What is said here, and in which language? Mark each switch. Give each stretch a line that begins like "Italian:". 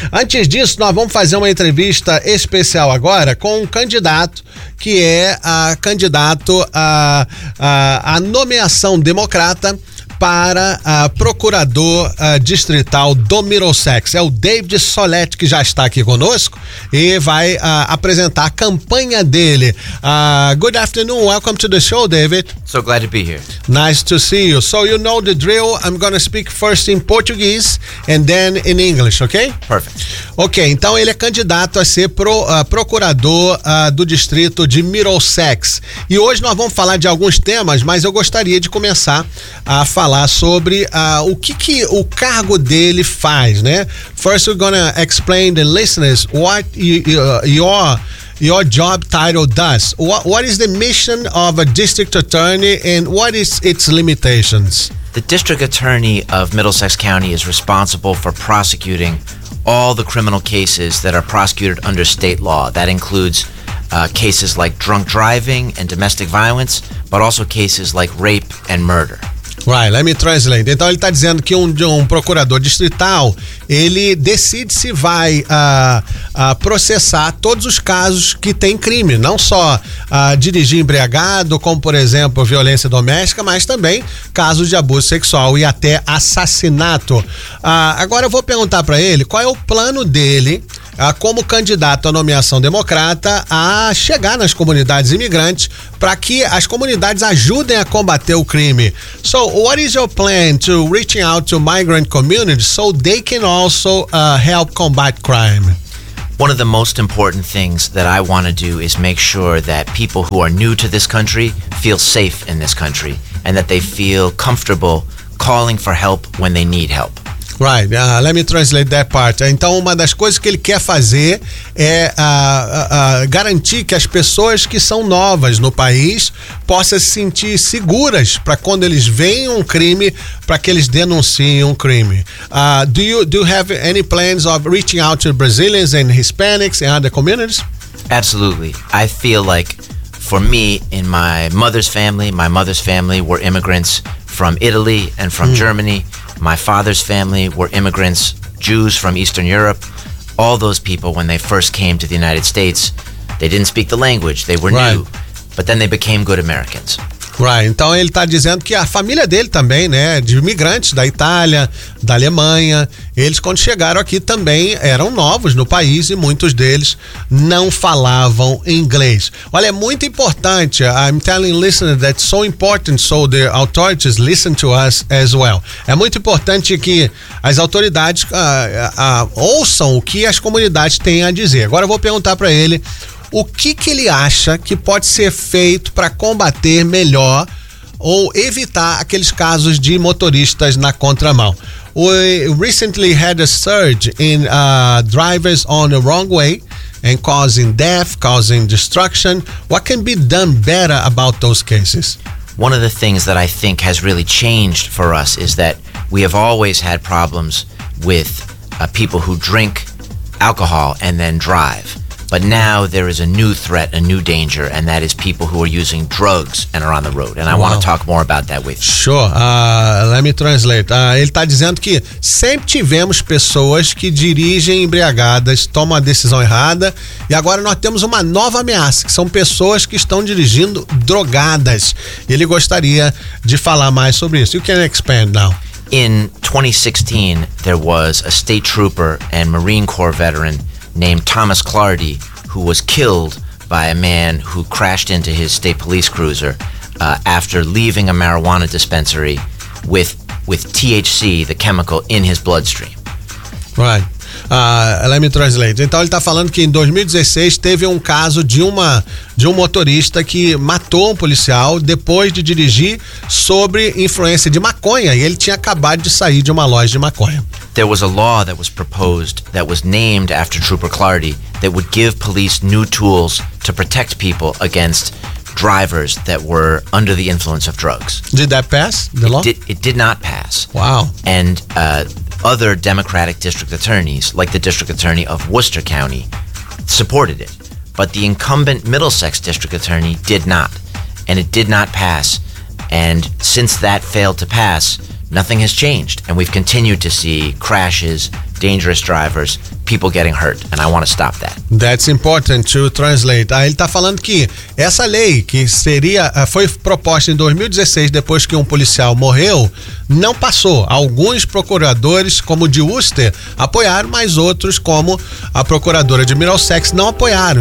Portuguese: Antes disso, nós vamos fazer uma entrevista especial agora com um candidato que é candidato à nomeação democrata para procurador distrital do Middlesex. É o David Solette que já está aqui conosco e vai apresentar a campanha dele.
English: Good afternoon, welcome to the show, David. So glad to be here. Nice to see you. So you know the drill, I'm going to speak first in Portuguese and then in English, ok? Perfect.
Portuguese: Ok, então ele é candidato a ser procurador do distrito de Middlesex. E hoje nós vamos falar de alguns temas, mas eu gostaria de começar a falar sobre o que o cargo dele faz, né?
English: First, we're going to explain to the listeners what your job title does. What is the mission of a district attorney and what is its limitations? The district attorney of Middlesex County is responsible for prosecuting all the criminal cases that are prosecuted under state law. That includes cases like drunk driving and domestic violence, but also cases like rape and murder. Right, let me translate.
Portuguese: Então, ele está dizendo que um procurador distrital, ele decide se vai processar todos os casos que tem crime, não só dirigir embriagado, como, por exemplo, violência doméstica, mas também casos de abuso sexual e até assassinato. Agora, eu vou perguntar para ele qual é o plano dele como candidato à nomeação democrata a chegar nas comunidades imigrantes para que as comunidades ajudem a combater o crime.
English: So, what is your plan to reaching out to migrant communities so they can also help combat crime? One of the most important things that I want to do is make sure that people who are new to this country feel safe in this country and that they feel comfortable calling for help when they need help. Right, let me translate that part.
Portuguese: Então, uma das coisas que ele quer fazer é garantir que as pessoas que são novas no país possam se sentir seguras para quando eles veem um crime, para que eles denunciem um crime.
English: Do you have any plans of reaching out to Brazilians and Hispanics and other communities? Absolutely. I feel like, for me, in my mother's family were immigrants from Italy and from Germany. My father's family were immigrants, Jews from Eastern Europe. All those people, when they first came to the United States, they didn't speak the language, they were new. But then they became good Americans.
Portuguese: Right, então ele está dizendo que a família dele também, né, de imigrantes da Itália, da Alemanha, eles quando chegaram aqui também eram novos no país e muitos deles não falavam inglês. Olha, é muito importante,
English: I'm telling listeners that it's so important so the authorities listen to us as well.
Portuguese: É muito importante que as autoridades ouçam o que as comunidades têm a dizer. Agora eu vou perguntar para ele o que ele acha que pode ser feito para combater melhor ou evitar aqueles casos de motoristas na contramão.
English: We recently had a surge in drivers on the wrong way and causing death, causing destruction. What can be done better about those cases? One of the things that I think has really changed for us is that we have always had problems with people who drink alcohol and then drive. But now there is a new threat, a new danger, and that is people who are using drugs and are on the road. And I want to talk more about that with you. Sure. Let me translate.
Portuguese: Ele está dizendo que sempre tivemos pessoas que dirigem embriagadas, tomam a decisão errada, e agora nós temos uma nova ameaça, que são pessoas que estão dirigindo drogadas. Ele gostaria de falar mais sobre isso.
English: You can expand now. In 2016, there was a state trooper and Marine Corps veteran named Thomas Clardy, who was killed by a man who crashed into his state police cruiser after leaving a marijuana dispensary with THC, the chemical, in his bloodstream. Right. Let me translate. Então, ele está falando que em 2016 teve um caso de um motorista que matou um policial depois de dirigir sobre influência de maconha, e ele tinha acabado de sair de uma loja de maconha. There was a law that was proposed that was named after Trooper Clardy that would give police new tools to protect people against drivers that were under the influence of drugs. Did that pass the law? It did not pass. Wow. And other Democratic district attorneys, like the district attorney of Worcester County, supported it. But the incumbent Middlesex district attorney did not. And it did not pass. And since that failed to pass, nothing has changed. And we've continued to see crashes, dangerous drivers, people getting hurt, and I want to stop that. That's important to translate.
Portuguese: Aí ele está falando que essa lei que seria foi proposta em 2016, depois que um policial morreu, não passou. Alguns procuradores, como o de Worcester, apoiaram, mas outros, como a procuradora de Middlesex, não apoiaram.